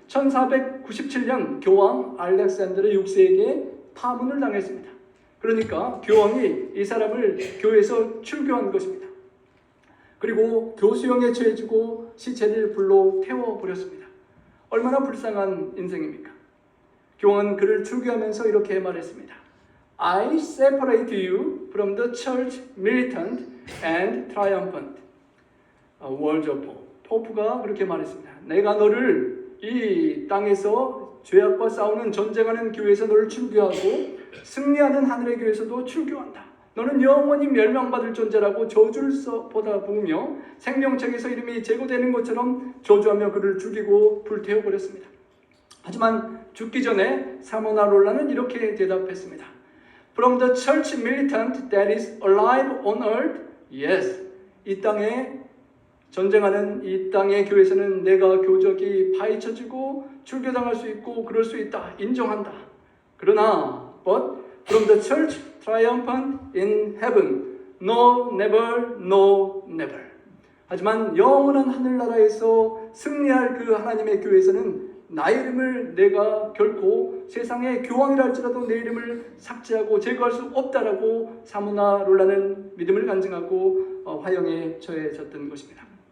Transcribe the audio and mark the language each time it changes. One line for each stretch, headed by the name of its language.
Korean: 1497년 교황 알렉산드르 6세에게 파문을 당했습니다. 그러니까 교황이 이 사람을 교회에서 출교한 것입니다. 그리고 교수형에 처해지고 시체를 불로 태워버렸습니다. 얼마나 불쌍한 인생입니까? 교황은 그를 출교하면서 이렇게 말했습니다.
English: I separate you from the church militant and triumphant. words of Pope.
Korean: 포프가 그렇게 말했습니다. 내가 너를 이 땅에서 죄악과 싸우는 전쟁하는 교회에서 너를 출교하고 승리하는 하늘의 교회에서도 출교한다. 너는 영원히 멸망받을 존재라고 저주를 보다보며 생명책에서 이름이 제거되는 것처럼 저주하며 그를 죽이고 불태워버렸습니다. 하지만 죽기 전에 사모나롤라는 이렇게 대답했습니다.
English: From the church militant that is alive on earth, yes.
Korean: 이 땅에 전쟁하는 이 땅의 교회에서는 내가 교적이 파헤쳐지고 출교당할 수 있고 그럴 수 있다. 인정한다. 그러나
English: but from the church triumphant in heaven, no, never, no, never.
Korean: 하지만 영원한 하늘나라에서 승리할 그 하나님의 교회에서는 나의 이름을 내가 결코 세상의 교황이라 할지라도 내 이름을 삭제하고 제거할 수 없다라고 사모나롤라는 믿음을 간증하고 화형에 처해졌던 것입니다.